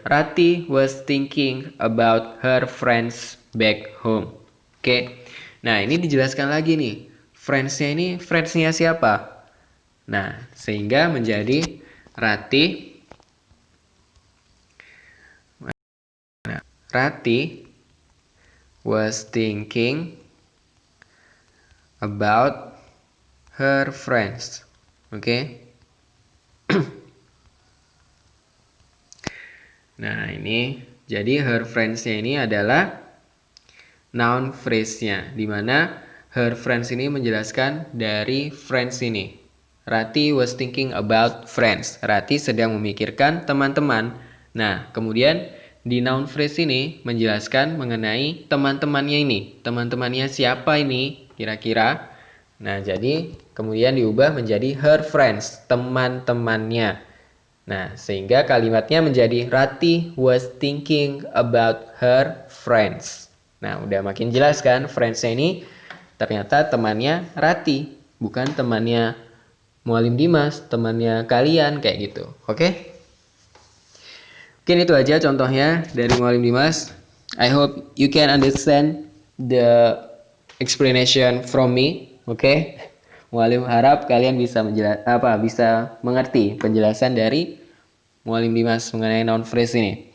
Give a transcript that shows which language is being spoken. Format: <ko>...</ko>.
<en>Rati was thinking about her friends back home.</en> <id>Oke. Nah, ini dijelaskan lagi nih. Friends-nya ini friends-nya siapa? Nah, sehingga menjadi</id> <en>Rati was thinking about her friends. Oke.</en> <id>Nah, ini jadi her friends-nya ini adalah noun phrase-nya, di mana</id> <en>Her friends</en> <id>ini menjelaskan dari friends ini.</id> <en>Rati was thinking about friends.</en> <id>Rati sedang memikirkan teman-teman. Nah, kemudian di noun phrase ini menjelaskan mengenai teman-temannya ini. Teman-temannya siapa ini kira-kira? Nah, jadi kemudian diubah menjadi</id> <en>her friends,</en> <id>teman-temannya. Nah, sehingga kalimatnya menjadi</id> <en>Rati was thinking about her friends.</en> <id>Nah, udah makin jelas kan, friends-nya ini ternyata temannya Rati, bukan temannya Mualim Dimas, temannya kalian, kayak gitu. Oke? Mungkin itu aja contohnya dari Mualim Dimas.</id> <en>I hope you can understand the explanation from me.</en> <id>Oke? Mualim harap kalian bisa bisa mengerti penjelasan dari Mualim Dimas mengenai noun phrase ini.</id>